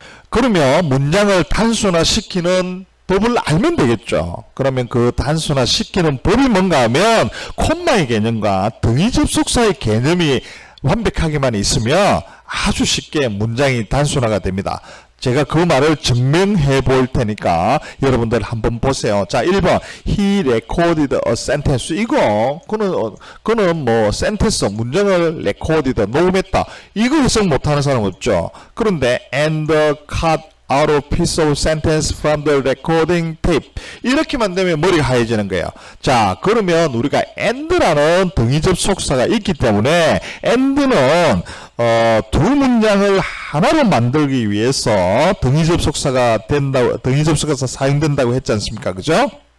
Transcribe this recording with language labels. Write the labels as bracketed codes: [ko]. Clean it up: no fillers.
[ko] 그러면 문장을 단순화시키는 법을 알면 되겠죠. 그러면 그 단순화시키는 법이 뭔가 하면 콤마의 개념과 등위 접속사의 개념이 완벽하게만 있으면 아주 쉽게 문장이 단순화가 됩니다. 제가 그 말을 증명해 볼 테니까 여러분들 한번 보세요. 자, 1번 [en] He recorded a sentence. [ko] 이거 그는 뭐 센텐스 문장을 recorded 녹음했다. 이거 해석 못하는 사람 없죠. 그런데 [en] and cut out a piece of sentence from the recording tape. [ko] 이렇게만 되면 머리가 하얘지는 거예요. 자, 그러면 우리가 and라는 등위 접속사가 있기 때문에 and는 두 문장을 하나로 만들기 위해서 등위 접속사가 사용된다고 했지 않습니까? 그죠?